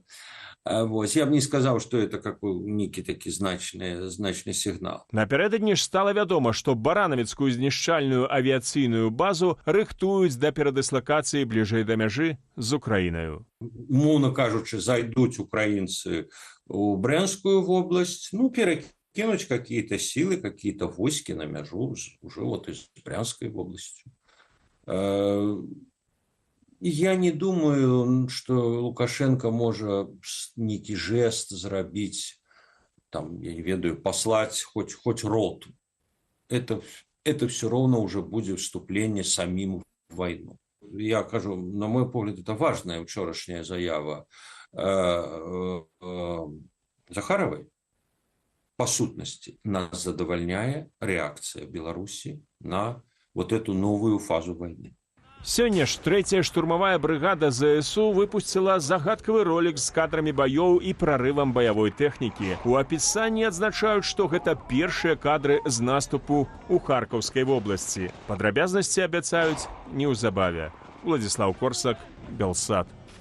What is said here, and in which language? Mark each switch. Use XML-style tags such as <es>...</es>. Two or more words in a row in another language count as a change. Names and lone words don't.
<be>Я б не сказаў, што это нейкі такі значны сігнал. Напярэдадні ж стала вядома, што баранавіцкую знішчальную авіяцыйную базу рыхтуюць да перадыслакацыі бліжэй да мяжы з Украінаю. Умоўна кажучы, зайдуць украінцы ў Брянскую вобласць, перакінуць</be> <ru>какие-то силы, какие-то войски</ru> <be>на мяжу</be> <ru>уже из Брянской области. Я не думаю, что Лукашенко может некий жест</ru> <be>зрабіць, я не ведаю,</be> <ru>послать хоть роту. Это все равно уже будет вступление самим в войну.</ru> <be>Я кажу, на мой погляд,</be> <ru>это важная вчорашняя заява Захаровой. По сутности нас задовольняет реакция Беларуси на эту новую фазу войны.</ru> <be>Сёння ж 3-я штурмавая брыгада ЗСУ выпусціла загадкавы ролик з кадрамі баёў і прарывам баявой тэхнікі. У апісанні адзначаюць, што гэта першыя кадры з наступу ў Харкаўскай вобласці. Падрабязнасці абяцаюць неўзабаве. Владзіслаў Корсак, Белсат.</be>